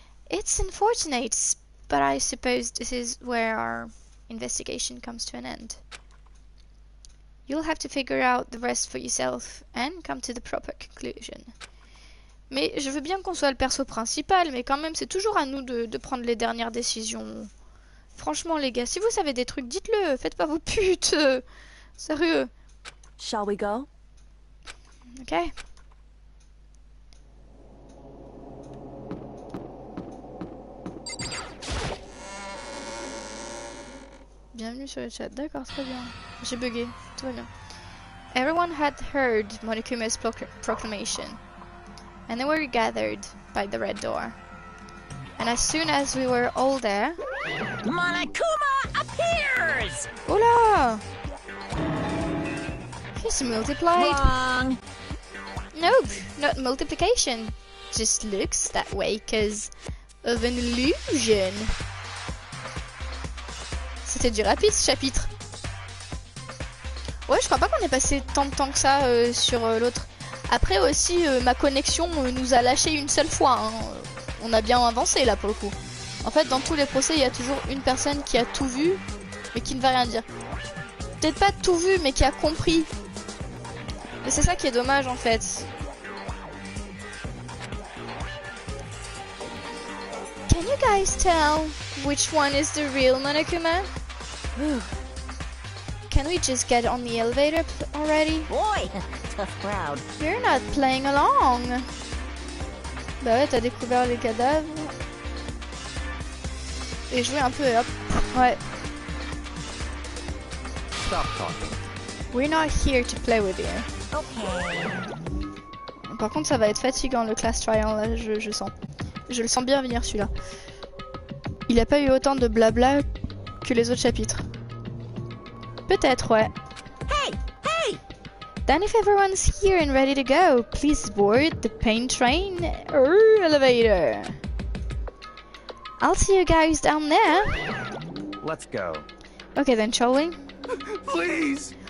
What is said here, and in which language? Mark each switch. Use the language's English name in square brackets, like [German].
[English] It's unfortunate, but I suppose this is where our investigation comes to an end. You'll have to figure out the rest for yourself and come to the proper conclusion. [French] Mais je veux bien qu'on soit le perso principal, mais quand même c'est toujours à nous de prendre les dernières décisions. Franchement les gars, si vous savez des trucs, dites-le, faites pas vos putes. Sérieux. [English] Shall we go? Ok. [French] Bienvenue sur le chat, d'accord, très bien. J'ai bugué, tout va bien. [English] Everyone had heard Monikume's proclamation, and they were gathered by the red door. And as soon as we were all there... Monokuma appears! [Spanish] Hola! [English] He's multiplied. Wrong. Nope, not multiplication. Just looks that way because of an illusion. [French] C'était du rapide ce chapitre. Ouais, je crois pas qu'on ait passé tant de temps que ça sur l'autre. Après aussi, ma connexion nous a lâché une seule fois. Hein. On a bien avancé là pour le coup. En fait, dans tous les procès, il y a toujours une personne qui a tout vu, mais qui ne va rien dire. Peut-être pas tout vu, mais qui a compris. Et c'est ça qui est dommage en fait. [English] Can you guys tell which one is the real Monokuma? Can we just get on the elevator already? Boy, tough crowd. You're not playing along. [French] Bah ouais, t'as découvert les cadavres. Et jouer un peu et hop. Ouais. [English] Stop talking. We're not here to play with you. Okay. [French] Par contre, ça va être fatigant le class trial là, je sens. Je le sens bien venir celui-là. Il a pas eu autant de blabla que les autres chapitres. Peut-être, ouais. [English] Hey, hey! Then if everyone's here and ready to go, please board the pain train or elevator. I'll see you guys down there. Let's go. Okay then, shall we? Please!